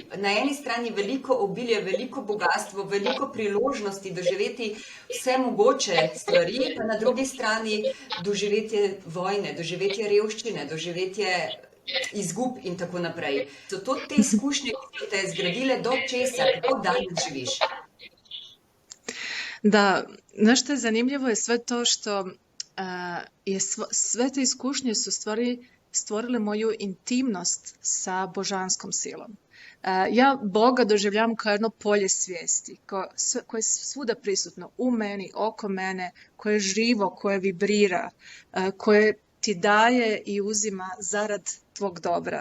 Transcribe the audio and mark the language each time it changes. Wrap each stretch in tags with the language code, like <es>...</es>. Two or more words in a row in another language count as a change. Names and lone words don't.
<sl>Na eni strani veliko obilje, veliko bogatstvo, veliko priložnosti doživeti vse mogoče stvari, pa na drugi strani doživetje vojne, doživetje revščine, doživetje izgub in tako naprej. So to te izkušnje, ki so te zgradile do česa, kako danes živiš?</sl> <sr>Da, znaš što je zanimljivo je sve to što sve te iskušnje su stvorile moju intimnost sa božanskom silom. Ja Boga doživljavam kao jedno polje svijesti, koje je svuda prisutno u meni, oko mene, koje je živo, koje vibrira, koje ti daje i uzima zarad tvog dobra.</sr>